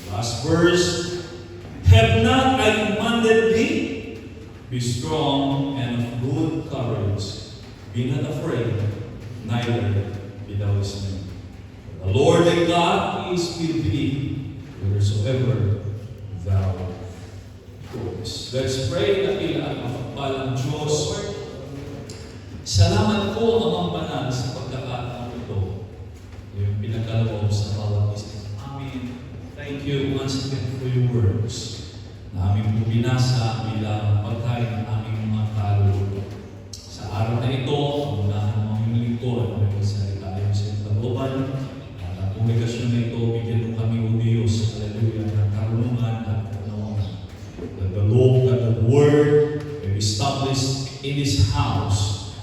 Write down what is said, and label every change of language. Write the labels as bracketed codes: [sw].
[en] Last verse, have not I commanded thee? Be strong and of good courage. Be not afraid, neither be thou dismayed. The Lord thy God is with thee, whithersoever thou goest. Let's pray. [tl] Dakila ang mapagpalang Diyos. Salamat po, Amang Banal, sa pagkakataon ito. Yung pinagkaloob sa bawat isa. Amen. [en] Thank you once again for your words [tl] na aming po binasa bilang pagkain ng aming mga kaluluwa. Sa araw na ito, unahan ng aming lingkod, may magsalita ayon sa kalooban, at ang komunikasyon na ito, bigyan mo kami o Diyos, hallelujah, ng karunungan at kaunawaan. [en] That the law, that the word may be established in this house.